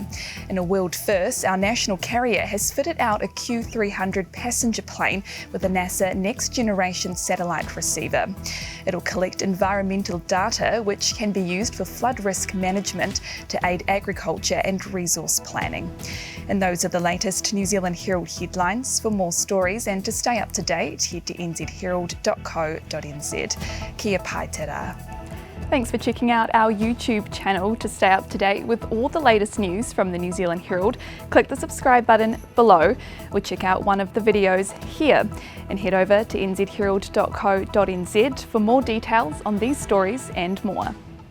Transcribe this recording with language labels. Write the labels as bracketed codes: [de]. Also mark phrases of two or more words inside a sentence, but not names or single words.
[en] In a world first, our national carrier has fitted out a Q300 passenger plane with a NASA Next Generation satellite receiver. It'll collect environmental data which can be used for flood risk management to aid agriculture and resource planning. And those are the latest New Zealand Herald headlines. For more stories and to stay up to date, head to nzherald.co.nz. [mi] Kia pai te rā. [en] Thanks for checking out our YouTube channel. To stay up to date with all the latest news from the New Zealand Herald, click the subscribe button below or check out one of the videos here and head over to nzherald.co.nz for more details on these stories and more.